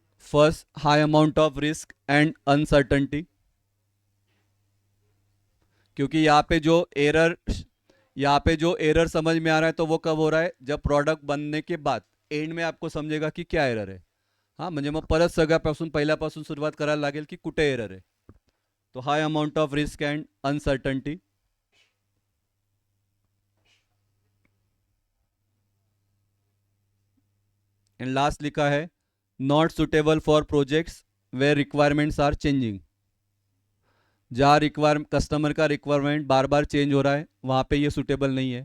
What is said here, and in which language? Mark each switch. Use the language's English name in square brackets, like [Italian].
[Hindi] First, [English] high amount of risk and uncertainty, [Hindi] क्योंकि यहाँ पे जो एरर समझ में आ रहा है तो वो कब हो रहा है, जब प्रोडक्ट बनने के बाद एंड में आपको समझेगा कि क्या एरर है। [Marathi] हाँ, म्हणजे मग परत सगळ्यापासून पहिल्यापासून सुरुवात करायला लागेल की कुठे एरर आहे। [Hindi] तो [English] High amount of risk and uncertainty. [Hindi] And last लिखा है [English] not suitable for projects where requirements are changing, [Hindi] जहाँ रिक्वायर कस्टमर का रिक्वायरमेंट बार बार चेंज हो रहा है वहाँ पे ये सुटेबल नहीं है।